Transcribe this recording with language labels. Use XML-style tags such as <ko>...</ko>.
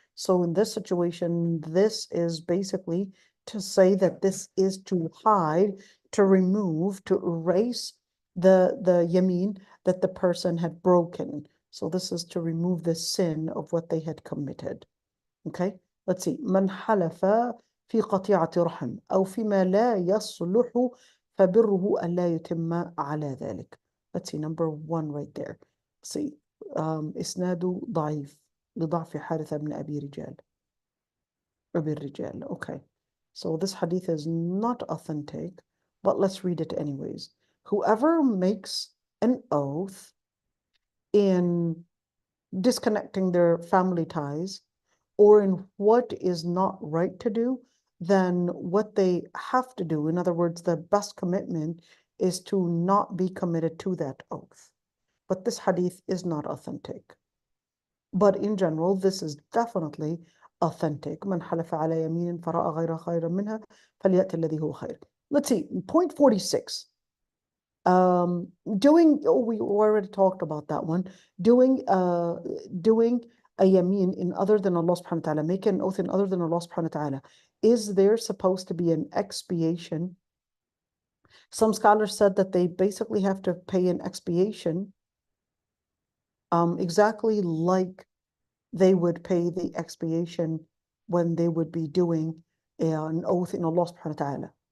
<en>So in this situation, this is basically to say that this is to hide, to remove, to erase the yameen that the person had broken. So this is to remove the sin of what they had committed. Okay, let's see.</en> <ar>من حلف في قطيعة رحم أو فيما لا يصلح فبره ألا يتم على ذلك.</ar> <en>Let's see, number 1 right there. Let's see.</en> <ar>إسناد ضعيف لضعف حارثة بن أبي الرجال.</ar> <en>Okay, so this hadith is not authentic, but let's read it anyways. Whoever makes an oath in disconnecting their family ties, or in what is not right to do, then what they have to do, in other words, the best commitment is to not be committed to that oath. But this hadith is not authentic. But in general, this is definitely authentic.</en> <ar>من حلف على يمين فرأى غير خير منها فليأتي الذي هو خير.</ar> <en>Let's see, point 46. We already talked about that one. Doing a yameen in other than Allah subhanahu wa ta'ala, make an oath in other than Allah subhanahu wa ta'ala. Is there supposed to be an expiation? Some scholars said that they basically have to pay an expiation exactly like they would pay the expiation when they would be doing an oath in Allah subhanahu wa ta'ala.</en>